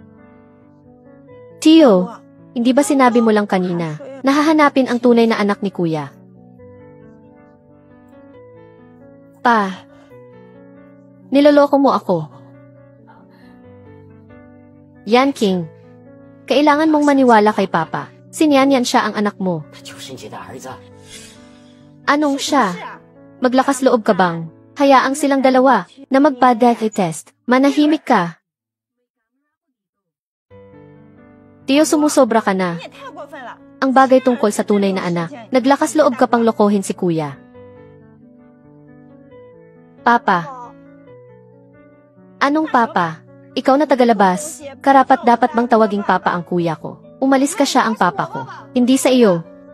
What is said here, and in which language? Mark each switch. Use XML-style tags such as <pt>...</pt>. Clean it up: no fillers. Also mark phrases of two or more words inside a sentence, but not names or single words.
<tl>Tio, hindi ba sinabi mo lang kanina, nahahanapin ang tunay na anak ni Kuya? Pa, niloloko mo ako. Yan King, kailangan mong maniwala kay Papa. Si Niyan siya ang anak mo.</tl> <zh>他就是你的儿子。</zh> <tl>Anong siya? Maglakas loob ka bang? Hayaang silang dalawa na magpa-</tl> <en>DNA test.</en> <tl>Manahimik ka. Tio, sumusobra ka na.</tl> <zh>你也太过分了！</zh> <tl>Ang bagay tungkol sa tunay na anak, naglakas loob ka pang lokohin si Kuya. Papa. Anong Papa? Ikaw na tagalabas. Karapat dapat bang tawaging Papa ang Kuya ko? Umalis ka, siya ang Papa ko. Hindi sa iyo.</tl>